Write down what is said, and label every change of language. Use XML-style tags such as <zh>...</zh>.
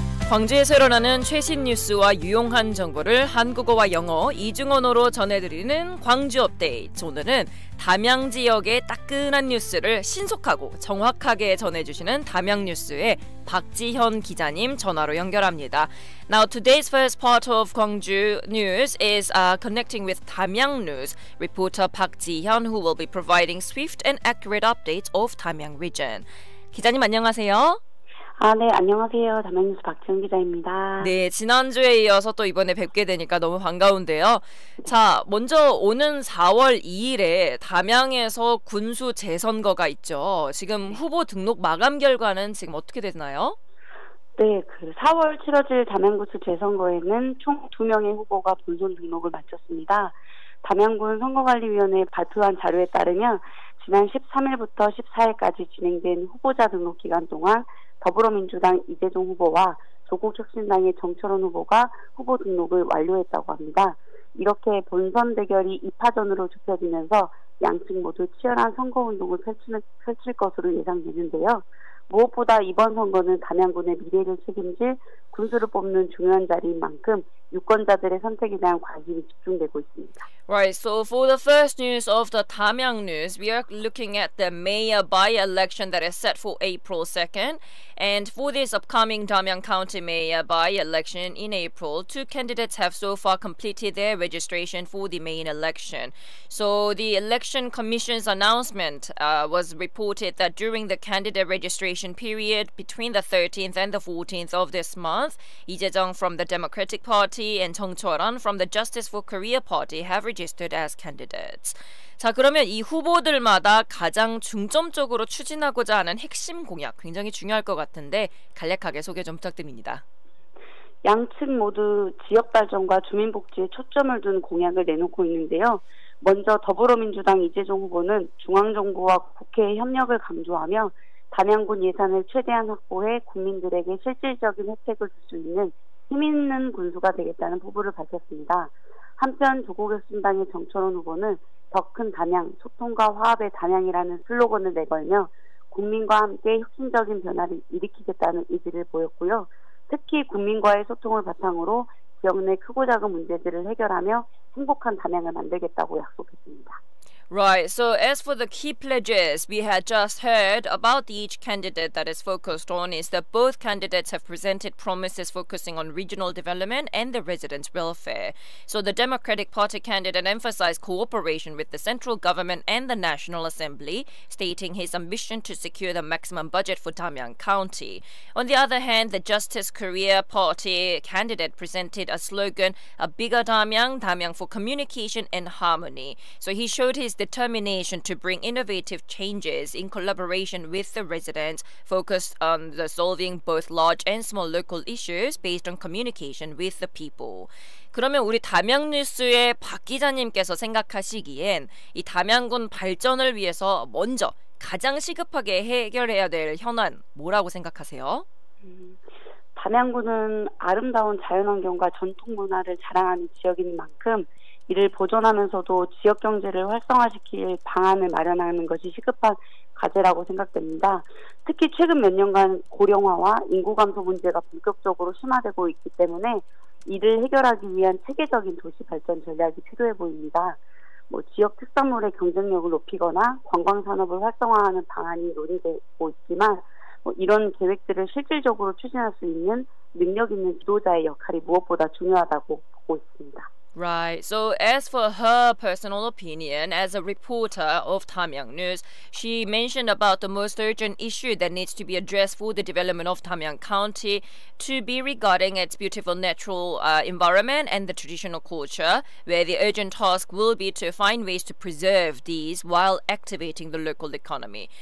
<ko>광주에서 일어나는 최신 뉴스와 유용한 정보를 한국어와 영어 이중언어로 전해드리는 광주 업데이트. 오늘은 담양 지역의 따끈한 뉴스를 신속하고 정확하게 전해주시는 담양뉴스의 박지현 기자님 전화로 연결합니다.</ko> <en>Now today's first part of Gwangju News is connecting with Damyang News reporter Park Ji-hyun who will be providing swift and accurate updates of Damyang region.</en> <ko>기자님 안녕하세요. 네, 안녕하세요. 담양뉴스 박지현 기자입니다. 네, 지난주에 이어서 또 이번에 뵙게 되니까 너무 반가운데요. 자, 먼저 오는 4월 2일에 담양에서 군수 재선거가 있죠. 지금 후보 등록 마감 결과는 지금 어떻게 되나요? 네, 4월 치러질 담양군수 재선거에는 총 2명의 후보가 본선 등록을 마쳤습니다. 담양군 선거관리위원회에 발표한 자료에 따르면 지난 13일부터 14일까지 진행된 후보자 등록 기간 동안 더불어민주당 이재종 후보와 조국혁신당의 정철원 후보가 후보 등록을 완료했다고 합니다. 이렇게 본선 대결이 2파전으로 좁혀지면서 양측 모두 치열한 선거운동을 펼칠 것으로 예상되는데요. 무엇보다 이번 선거는 담양군의 미래를 책임질 군수를 뽑는 중요한 자리인 만큼 유권자들의 선택에 대한 관심이 집중되고 있습니다.</ko> <en>Right, so for the first news of the Damyang news, we are looking at the mayor by-election that is set for April 2nd. And for this upcoming Damyang County mayor by-election in April, two candidates have so far completed their registration for the main election. So the election commission's announcement was reported that during the candidate registration period between the 13th and the 14th of this month, Lee Jae-jung from the Democratic Party and Chung Cho-ran from the Justice for Korea Party have registered as candidates.</en> <ko>자, 그러면 이 후보들마다 가장 중점적으로 추진하고자 하는 핵심 공약 굉장히 중요할 것 같은데 간략하게 소개 좀 부탁드립니다. 양측 모두 지역 발전과 주민복지에 초점을 둔 공약을 내놓고 있는데요. 먼저 더불어민주당 이재종 후보는 중앙정부와 국회의 협력을 강조하며 담양군 예산을 최대한 확보해 국민들에게 실질적인 혜택을 줄 수 있는 힘있는 군수가 되겠다는 포부를 밝혔습니다. 한편 조국혁신당의 정철원 후보는 더 큰 담양, 소통과 화합의 담양이라는 슬로건을 내걸며 국민과 함께 혁신적인 변화를 일으키겠다는 의지를 보였고요. 특히 국민과의 소통을 바탕으로 지역 내 크고 작은 문제들을 해결하며 행복한 담양을 만들겠다고 약속했습니다.</ko> <en>Right. So as for the key pledges, we had just heard about each candidate that is focused on is that both candidates have presented promises focusing on regional development and the residents' welfare. So the Democratic Party candidate emphasized cooperation with the central government and the National Assembly, stating his ambition to secure the maximum budget for Damyang County. On the other hand, the Justice Korea Party candidate presented a slogan, a bigger Damyang, Damyang for communication and harmony. So he showed his determination to bring innovative changes in collaboration with the residents, focused on the solving both large and small local issues based on communication with the people.</en> <ko>그러면 우리 담양뉴스의 박 기자님께서 생각하시기엔 이 담양군 발전을 위해서 먼저 가장 시급하게 해결해야 될 현안 뭐라고 생각하세요? 담양군은 아름다운 자연환경과 전통 문화를 자랑하는 지역인 만큼 이를 보존하면서도 지역 경제를 활성화시킬 방안을 마련하는 것이 시급한 과제라고 생각됩니다. 특히 최근 몇 년간 고령화와 인구 감소 문제가 본격적으로 심화되고 있기 때문에 이를 해결하기 위한 체계적인 도시 발전 전략이 필요해 보입니다. 지역 특산물의 경쟁력을 높이거나 관광 산업을 활성화하는 방안이 논의되고 있지만 이런 계획들을 실질적으로 추진할 수 있는 능력 있는 지도자의 역할이 무엇보다 중요하다고 보고 있습니다.</ko> <en>Right. So as for her personal opinion, as a reporter of Damyang News, she mentioned about the most urgent issue that needs to be addressed for the development of Damyang County to be regarding its beautiful natural environment and the traditional culture, where the urgent task will be to find ways to preserve these while activating the local economy.</en>